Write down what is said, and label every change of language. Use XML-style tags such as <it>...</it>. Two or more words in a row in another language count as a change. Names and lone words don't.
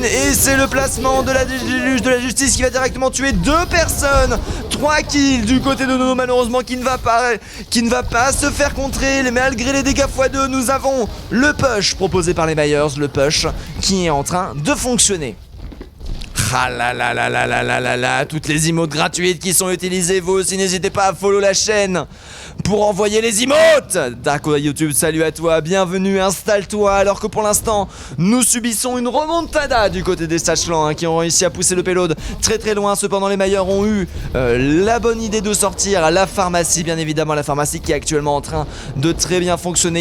<fr>Et c'est le placement de la déluge de la justice qui va directement tuer 2 personnes. 3 kills du côté de Nono malheureusement qui ne va pas se faire contrer. Malgré les dégâts x2, nous avons le push proposé par les Myers. Le push qui est en train de fonctionner. Ah là là là là là là là là, toutes les emotes gratuites qui sont utilisées, vous aussi n'hésitez pas à follow la chaîne pour envoyer les emotes. Darko YouTube, salut à toi, bienvenue, installe-toi. Alors que pour l'instant, nous subissons une remontada du côté des Stachlan hein, qui ont réussi à pousser le payload très loin. Cependant les Myers ont eu la bonne idée de sortir la pharmacie, bien évidemment la pharmacie qui est actuellement en train de très bien fonctionner.</fr>